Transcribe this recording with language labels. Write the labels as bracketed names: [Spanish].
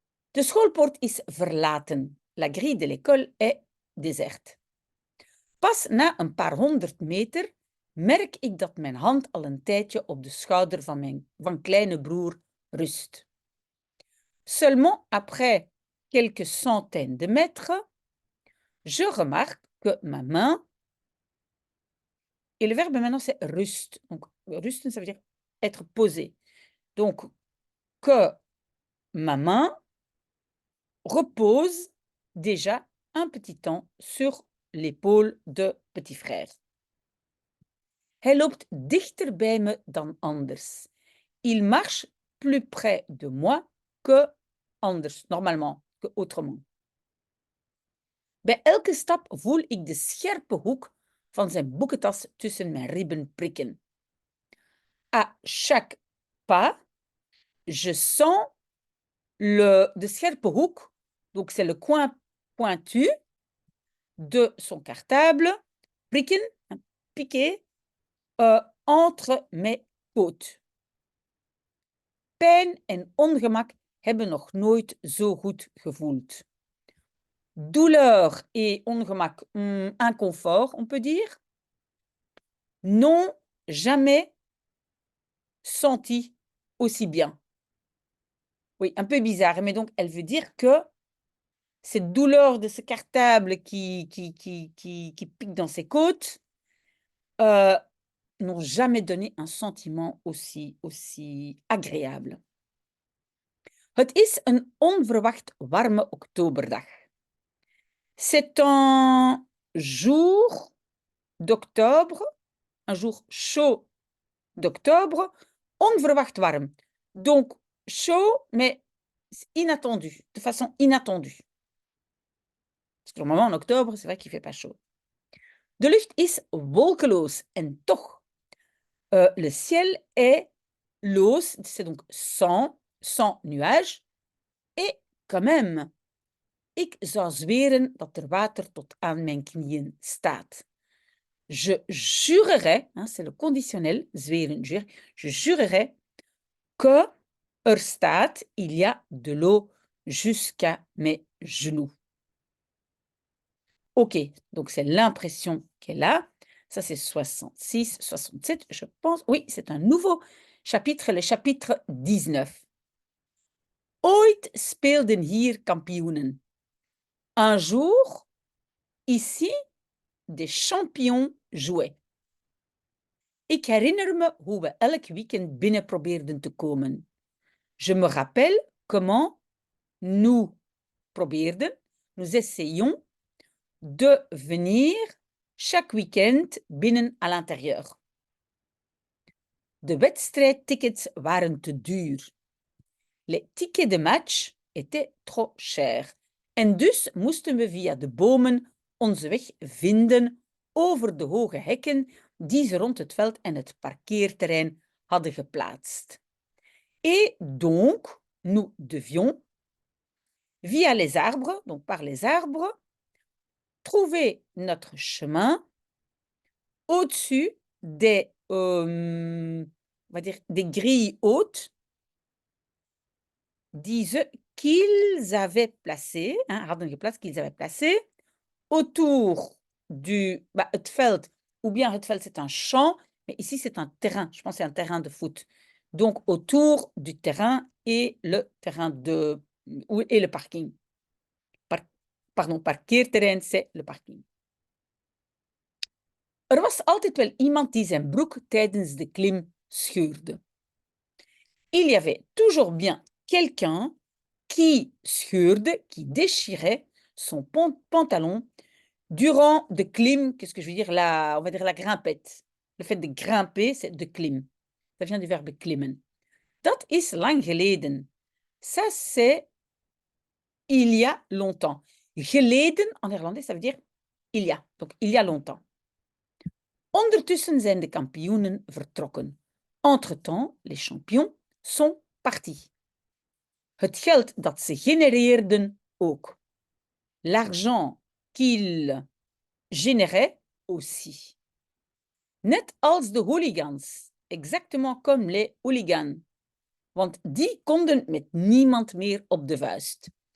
[Dutch] De schoolpoort is verlaten. [French] La grille de l'école est déserte. [Dutch] Pas na een paar 100 meter merk ik dat mijn hand al een tijdje op de schouder van kleine broer rust. [French] Seulement après quelques centaines de mètres, je remarque que ma main, et le verbe maintenant c'est rust. Donc rusten, ça veut dire être posé. Donc que ma main repose déjà un petit temps sur l'épaule de petit frère. [Dutch] Hij loopt dichter bij me dan anders. [French] Il marche plus près de moi que anders, normalement, que autrement. [Dutch] Bij elke stap voel ik de scherpe hoek van zijn boekentas tussen mijn ribben prikken. [French] À chaque pas, je sens [Dutch] de scherpe hoek, [French] donc c'est le coin pointu de son cartable, prikken, piquer, entre mes côtes. [Dutch] Pijn en ongemak hebben nog nooit zo goed gevoeld. [French] Douleur et ongemak, inconfort, on peut dire. Non, jamais senti aussi bien. Oui, un peu bizarre, mais donc elle veut dire que cette douleur de ce cartable qui pique dans ses côtes n'ont jamais donné un sentiment aussi agréable. [Dutch] Het is een onverwacht warme oktoberdag. [French] C'est un jour d'octobre, un jour chaud d'octobre, [Dutch] onverwacht warm. [French] Donc, chaud, mais inattendu, de façon inattendue. Parce que normalement, en octobre, c'est vrai qu'il ne fait pas chaud. [Dutch] De lucht is wolkeloos en toch, [French] le ciel est loos, c'est donc sans nuages. Et quand même, [Dutch] ik zou zweren dat er water tot aan mijn knieën staat. [French] Je jurerais, hein, c'est le conditionnel, zweren, jure, je jurerais que staat, il y a de l'eau jusqu'à mes genoux. Ok, donc c'est l'impression qu'elle a. Ça, c'est 66, 67, je pense. Oui, c'est un nouveau chapitre, le chapitre 19. [Dutch] Ooit speelden hier kampioenen. [French] Un jour, ici, des champions jouaient. [Dutch] Ik herinner me hoe we elk weekend binnen probeerden te komen. [French] Je me rappelle comment nous probeerden, nous essayions de venir chaque weekend binnen à l'intérieur. [Dutch] De wedstrijdtickets waren te duur. [French] Les tickets de match étaient trop chers. [Dutch] En dus moesten we via de bomen onze weg vinden over de hoge hekken die ze rond het veld en het parkeerterrein hadden geplaatst. [French] Et donc, nous devions, via les arbres, donc par les arbres, trouver notre chemin au-dessus des, on va dire, des grilles hautes qu'ils avaient placées, hein, [Dutch] hadden geplaatst, [French] qu'ils avaient placées autour du [Dutch] het veld, [French] ou bien [Dutch] het veld [French] c'est un champ, mais ici c'est un terrain, je pense que c'est un terrain de foot. Donc autour du terrain et le terrain et le parking. Pardon, parkeerterrein, c'est le parking. [Dutch] Er was altijd wel iemand die zijn broek tijdens de klim scheurde. [French] Il y avait toujours bien quelqu'un qui scheurde, qui déchirait son pantalon durant [Dutch] de klim, [French] qu'est-ce que je veux dire, on va dire la grimpette. Le fait de grimper, c'est [Dutch] de klim. [French] Ça vient du verbe klimmen. [Dutch] Dat is lang geleden. [French] Ça, c'est il y a longtemps. Geleden, en néerlandais, ça veut dire il y a. Donc, il y a longtemps. [Dutch] Ondertussen zijn de kampioenen vertrokken. [French] Entre-temps, les champions sont partis. [Dutch] Het geld dat ze genereerden ook. [French] L'argent qu'ils généraient aussi. [Dutch] Net als de hooligans, [French] exactement comme les hooligans. [Dutch] Want die konden met niemand meer op de vuist.